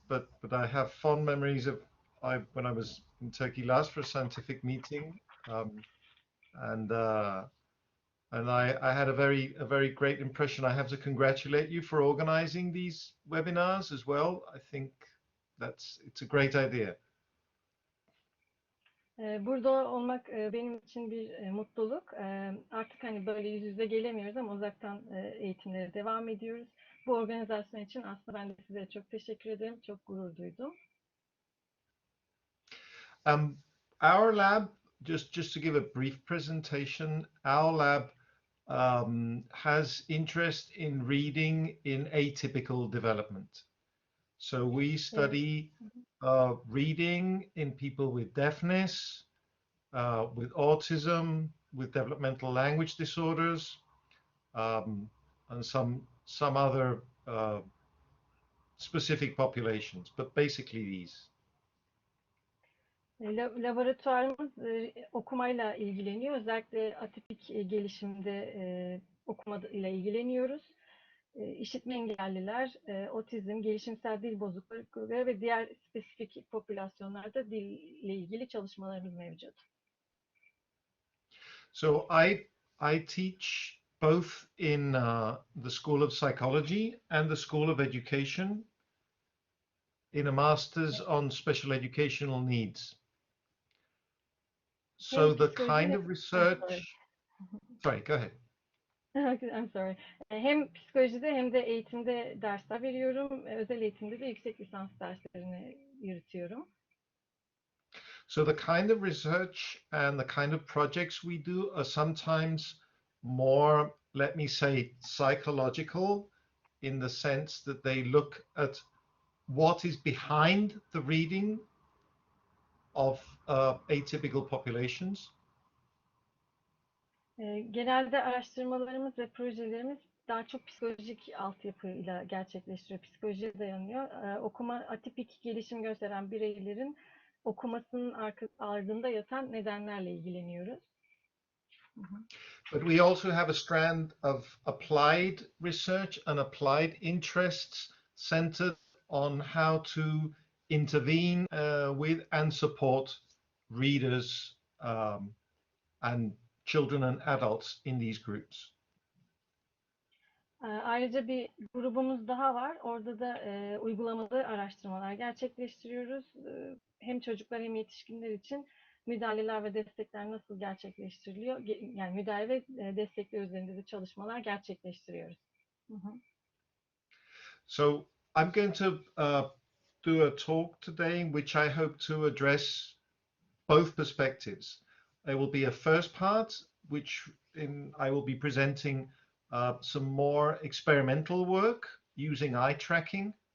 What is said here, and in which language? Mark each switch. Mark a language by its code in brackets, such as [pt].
[en] But I have fond memories of when I was in Turkey last for a scientific meeting, and I had a very great impression. I have to congratulate you for organizing these webinars as well. I think it's a great idea. [tr] Burada olmak benim için bir mutluluk. Artık hani böyle yüz yüze gelemiyoruz ama uzaktan eğitimlere devam ediyoruz. Bu organizasyon için aslında ben de size çok teşekkür ederim. Çok gurur duydum. [en] Our lab, just to give a brief presentation, our lab has interest in reading in atypical development. So we study reading in people with deafness, with autism, with developmental language disorders, and some other specific populations, but basically these. [tr] Laboratuvarımız okumayla ilgileniyor. Özellikle atipik gelişimde okuma ile ilgileniyoruz. İşitme engelliler, otizm, gelişimsel dil bozuklukları ve diğer spesifik popülasyonlarda dille ilgili çalışmalarımız mevcut. [en] So I teach both in the School of Psychology and the School of Education in a master's on special educational needs. So the kind of research... Sorry, go ahead. I'm sorry. [tr] Hem psikolojide hem de eğitimde dersler veriyorum. Özel eğitimde de yüksek lisans derslerini yürütüyorum. [en] So the kind of research and the kind of projects we do are sometimes more, let me say, psychological, in the sense that they look at what is behind the reading of atypical populations. [tr] Genelde araştırmalarımız ve projelerimiz daha çok psikolojik altyapıyla gerçekleştiriyor. Psikolojiye dayanıyor. Okuma atipik gelişim gösteren bireylerin okumasının ardında yatan nedenlerle ilgileniyoruz. [en] But we also have a strand of applied research and applied interests centered on how to intervene with and support readers and children and adults in these groups. [tr] Ayrıca bir grubumuz daha var. Orada da uygulamalı araştırmalar gerçekleştiriyoruz. Hem çocuklar hem yetişkinler için müdahaleler ve destekler nasıl gerçekleştiriliyor? Yani müdahale ve destekler üzerinde de çalışmalar gerçekleştiriyoruz. [en] So I'm going to do a talk today in which I hope to address both perspectives. There will be a first part, which I will be presenting some more experimental work using eye tracking.